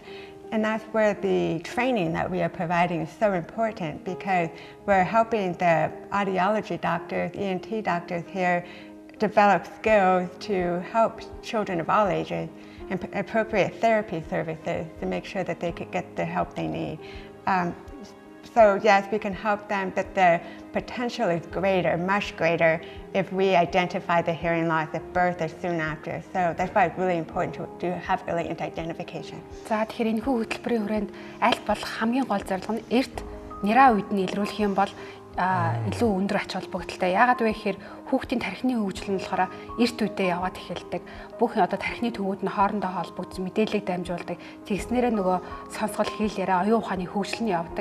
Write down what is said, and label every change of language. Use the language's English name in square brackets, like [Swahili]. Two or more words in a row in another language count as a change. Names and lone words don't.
[English] And that's where the training that we are providing is so important because we're helping the audiology doctors, ENT doctors here develop skills to help children of all ages and appropriate therapy services to make sure that they could get the help they need. So yes, we can help them, but the potential is greater, much greater, if we identify the hearing loss at birth or soon after. So that's why it's really important to have early identification. [Mongolian] За тэгэхээр энэ хөтөлбөрийн хүрээнд аль болох хамгийн гол зорилго нь эрт нэраа үед нь илрүүлэх юм бол илүү өндөр ач холбогдолтой. Яагаад вэ гэхээр хүүхдийн тархины хөгжил нь болохоор эрт үедээ яваад эхэлдэг. Бүх одоо тархины төвүүд нь хоорондоо холбогдсон мэдээллийг дамжуулдаг. Тэгснээрээ нөгөө сонсгол хэл яриа оюун ухааны хөгжил нь явдаг.